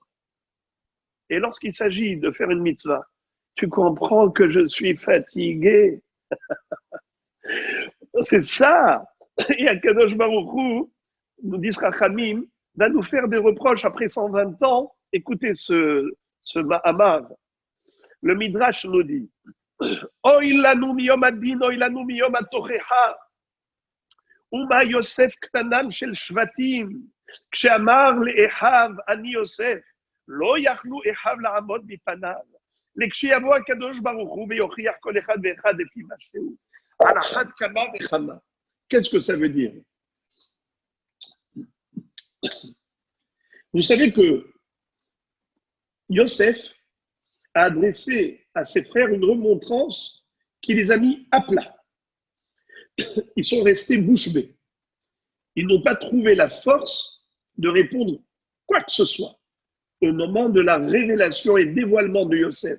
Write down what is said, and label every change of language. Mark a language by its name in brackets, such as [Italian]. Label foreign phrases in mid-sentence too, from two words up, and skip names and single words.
[French] Et lorsqu'il s'agit de faire une mitzvah, tu comprends que je suis fatigué. C'est ça. Et Akadosh Baruch Hu, nous dit Rachamim, va nous faire des reproches après 120 ans. Écoutez ce Mahamar. Le Midrash nous dit [Hebrew] אוי לנו מיום הדין, אוי לנו מיום התוכחה. ומה יוסף קטנם של שבטים. כשאמר לאחיו אני יוסף. לא יכלו אחיו לעמוד מפניו, לכשיבוא הקדוש ברוך הוא ויוכיח כל אחד ואחד לפי מה שהוא, על אחת כמה וכמה. [French] Qu'est-ce que ça veut dire? Vous savez que Yosef a adressé à ses frères une remontrance qui les a mis à plat. Ils sont restés bouche bée. Ils n'ont pas trouvé la force de répondre quoi que ce soit au moment de la révélation et dévoilement de Yosef.